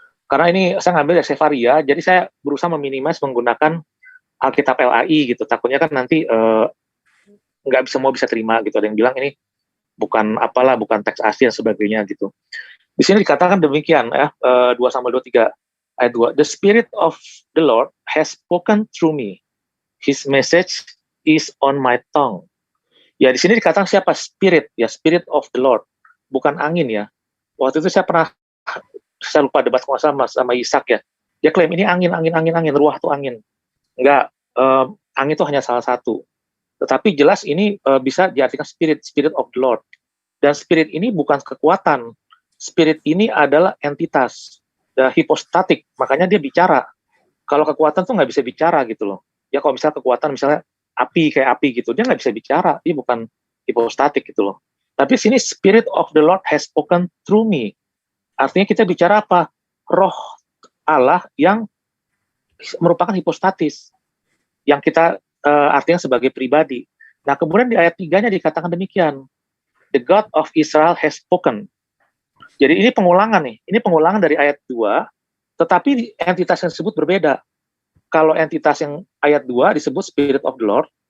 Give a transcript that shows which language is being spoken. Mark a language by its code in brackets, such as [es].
[id] Karena ini saya ngambil dari Sefaria, jadi saya berusaha meminimas menggunakan Alkitab LAI gitu. Takutnya kan nanti nggak semua bisa terima gitu. Ada yang bilang ini bukan teks asli dan sebagainya gitu. Di sini dikatakan demikian ya, 2 Samuel 23 ayat 2. [en] The Spirit of the Lord has spoken through me. His message is on my tongue. [id] Ya di sini dikatakan siapa? Spirit, ya, Spirit of the Lord, bukan angin ya. Waktu itu saya lupa debat sama Ishak ya. Dia klaim ini angin, ruah tuh angin. Enggak, angin itu hanya salah satu. Tetapi jelas ini bisa diartikan Spirit of the Lord. Dan Spirit ini bukan kekuatan. Spirit ini adalah entitas, hipostatik. Makanya dia bicara. Kalau kekuatan tuh nggak bisa bicara gitu loh. Ya kalau misalnya kekuatan, misalnya kayak api gitu, dia nggak bisa bicara. Dia bukan hipostatik gitu loh. [en] Tapi sini Spirit of the Lord has spoken through me. [id] Artinya kita bicara apa? Roh Allah yang merupakan hipostatis, yang kita artinya sebagai pribadi. Nah kemudian di ayat 3-nya dikatakan demikian, the God of Israel has spoken. Jadi ini pengulangan nih, ini pengulangan dari ayat 2, tetapi entitas yang disebut berbeda. Kalau entitas yang ayat 2 disebut Spirit of the Lord,